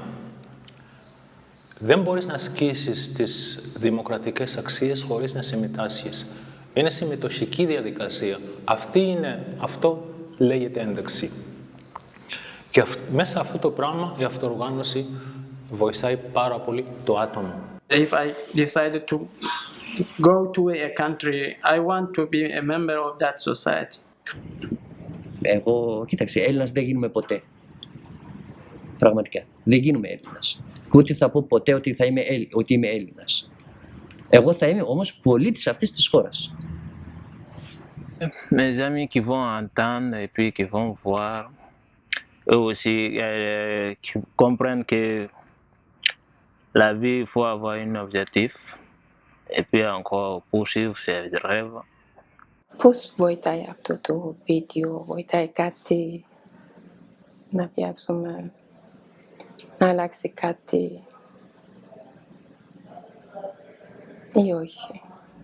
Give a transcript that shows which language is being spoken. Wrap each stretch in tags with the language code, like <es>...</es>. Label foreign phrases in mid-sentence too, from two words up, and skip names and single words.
<el>Δεν μπορείς να ασκήσεις τις δημοκρατικές αξίες χωρίς να συμμετάσχεις. Είναι συμμετοχική διαδικασία. Αυτό λέγεται ένταξη. Και μέσα αυτό το πράγμα η αυτοοργάνωση βοηθάει πάρα πολύ το άτομο.</el> <en>If I decided to go to a country, I want to be a member of that society.</en> <el>Εγώ, κοίταξε, Έλληνας δεν γίνουμε ποτέ. Πραγματικά. Δεν γίνουμε Έλληνας. Ούτε θα πω ποτέ ότι είμαι Έλληνας. Εγώ θα είμαι όμως πολίτης αυτής της χώρας.</el> <fr>Mes amis qui vont entendre et puis qui vont voir, eux aussi, qui comprennent que la vie, il faut avoir un objectif et puis encore poursuivre ses rêves.</fr> <el>Πώς βοηθάει αυτό το βίντεο, βοηθάει κάτι να φτιάξουμε, να αλλάξει κάτι ή όχι?</el>